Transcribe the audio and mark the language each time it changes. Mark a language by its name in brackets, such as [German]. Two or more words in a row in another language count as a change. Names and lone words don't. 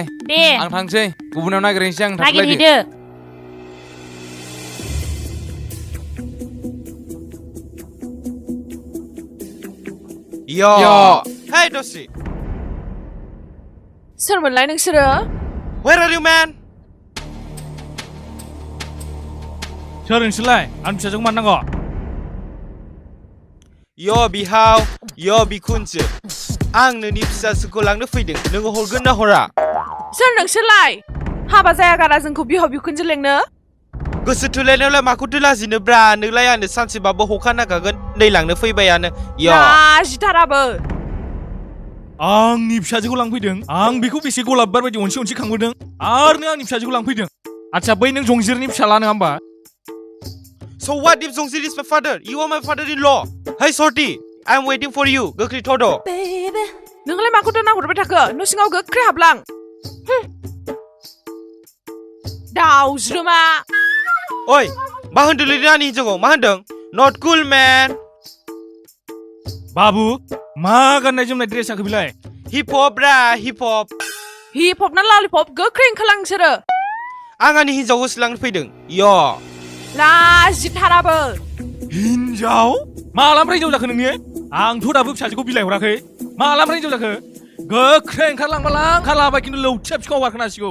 [Bodo] दे आं थांसै गुबुनाव नागिरहैनोसै आं थाथ'लायदो नागिरहैदो यो Hey दसे सोरमोनलाय नोंसोरो [English] Where are you man [Bodo] सोर नोंसोरलाय आं फिसाजोखौ मानो नांगौ Yo बिहाव Yo बिखुनजो आं नोंनि फिसाजोखौ लांनो फैदों नोङो हरगोन ना हरा सोर नोंसोरलाय हाबा जाया गारा जोंखौ बिहाव बिखुनजो लेंनो गोसो थोलायनायावलाय माखौथो लाजिनोब्रा नोंलाय आंनो सानसेबाबो हखा नागागोन नै लांनो फैबायानो यो लाजिथाराबो आंनि फिसाजोखौ लांफैदों आं बेखौ बेसे गलाबबार बायदि अनसे खांबोदों आरो नों आंनि फिसाजोखौ लांफैदों आच्छा बै नों जंजिरनि फिसाला नङा होमबा [English] So what if Jongzir is my father? You are my father-in-law. Hey Sorty, I'm waiting for you. [Bodo] गोख्रै थद' नोंलाय माखौथो नाहरबाय थाखो न' सिङाव गोख्रै हाबलां दाउज्रोमा ओइ मा होनदोंलै आंनि हिनजावखौ मा होनदों [English] Not cool man [Bodo] बाबु मा गाननाय जोमनाय ड्रेस जाखो बिलाय [English] hip hop bro hip hop hip hop [Bodo] ना ललिपप गोख्रै ओंखारलां नोंसोरो आं आंनि हिन्जावखौ सोलांनो फैदों य लाजिथाराबो हिन्जाव मालानिफ्राय हिन्जाव जाखो नोंनि आंथ' दाबो फिसाजोखौ बिलाइ हराखै मालानिफ्राय हिन्जाव जाखो गोख्रै ओंखारलांबालां ओंखारलांबाय खिन्थु लौथिया बिखाव बारखोनांसिगौ